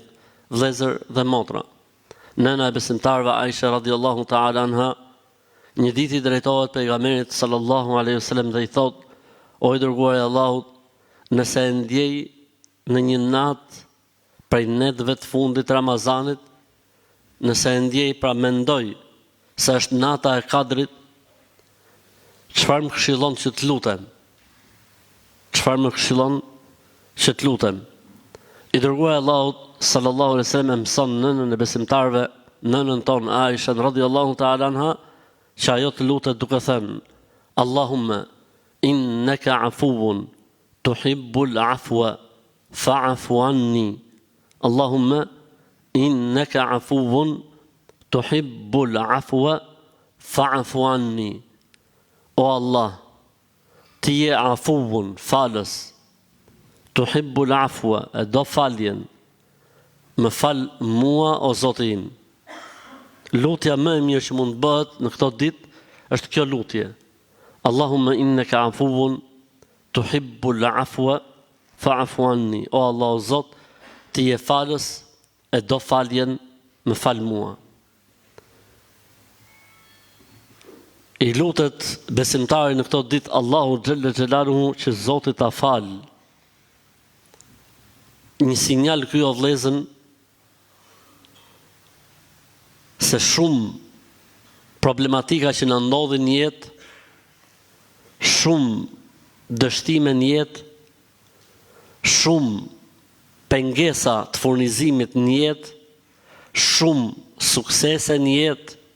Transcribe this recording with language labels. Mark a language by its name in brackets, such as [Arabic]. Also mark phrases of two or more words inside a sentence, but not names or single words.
[Albanian] Vëllezër dhe motra, nëna e besimtarëve Aisha [Arabic] رضي الله تعالى عنها, [Albanian] një ditë i drejtohet pejgamberit [Arabic] صلى الله عليه وسلم [Albanian] dhe i thot: O i dërguari i Allahut, nëse e ndjej në një natë prej netëve të fundit të Ramazanit, nëse e ndjej, pra mendoj se është nata e Kadrit, çfarë më këshillon që të lutem? Çfarë më këshillon që të lutem? I dërguari i Allahut [Arabic] صلى الله عليه وسلم [Albanian] mëson nënën e besimtarëve, nënën tonë Aisha [Arabic] رضي الله تعالى عنها, [Albanian] që ajo të lutet duke thënë: [Arabic] اللهم إنك عفو تحب العفو فاعف عني. اللهم إنك عفو تحب العفو فاعف عني. [Albanian] O Allah, ti je afuwun, falës, [Arabic] تحب العفو, [Albanian] e do faljen, më fal mua o Zoti im. Lutja më e mirë që mund të bëhet në këto ditë është kjo lutje. [Arabic] اللهم إنك عفو تحب العفو فاعف عني. [Albanian] O Allah, o Zot, ti je falës, e do faljen, më fal mua. I lutet besimtari në këto ditë Allahu [Arabic] جل جلاله [Albanian] që Zoti ta fal. Një sinjal ky o vëllezër se shumë problematika që na ndodhin në jetë, shumë dështime në jetë, shumë pengesa të furnizimit në jetë, shumë suksese në jetë,